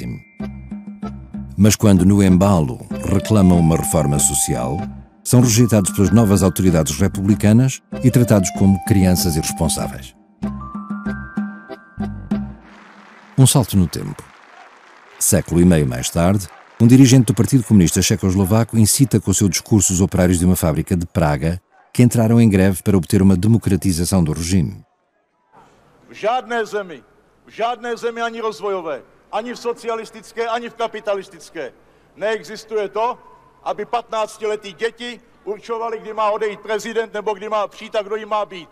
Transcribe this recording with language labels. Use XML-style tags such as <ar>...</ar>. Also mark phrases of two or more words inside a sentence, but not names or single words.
<pt>Mas quando, no embalo, reclamam uma reforma social, são rejeitados pelas novas autoridades republicanas e tratados como crianças irresponsáveis. Um salto no tempo. Século e meio mais tarde, um dirigente do Partido Comunista Checoslovaco incita com o seu discurso os operários de uma fábrica de Praga que entraram em greve para obter uma democratização do regime.</pt> <cs>V žádné zemi ani rozvojové, ani v socialistické, ani v kapitalistické neexistuje to, aby 15letí děti určovali, kdy má odejít prezident nebo kdy má přijít a kdo jim má být.</cs>